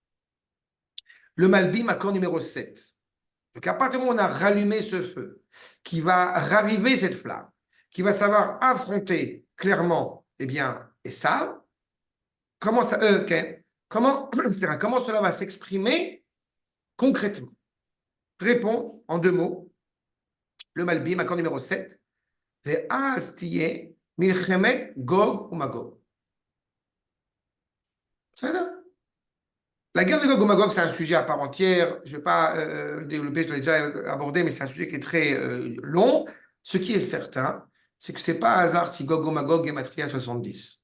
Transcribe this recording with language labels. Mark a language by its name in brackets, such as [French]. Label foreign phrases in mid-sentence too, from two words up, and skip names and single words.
[French] Le Malbim, accord numéro 7. Donc, à partir du moment où on a rallumé ce feu, qui va raviver cette flamme, qui va savoir affronter clairement, eh bien, et ça, comment ça, comment cela va s'exprimer concrètement? Réponse en 2 mots. Le Malbim, accord numéro 7. [Hebrew] ואז תהיה מלחמת גוג ומגוג. [French] C'est ça? La guerre de Gog et Magog, c'est un sujet à part entière. Je ne vais pas le développer, je l'ai déjà abordé, mais c'est un sujet qui est très long. Ce qui est certain, c'est que ce n'est pas un hasard si Gog et Magog est matrié à 70.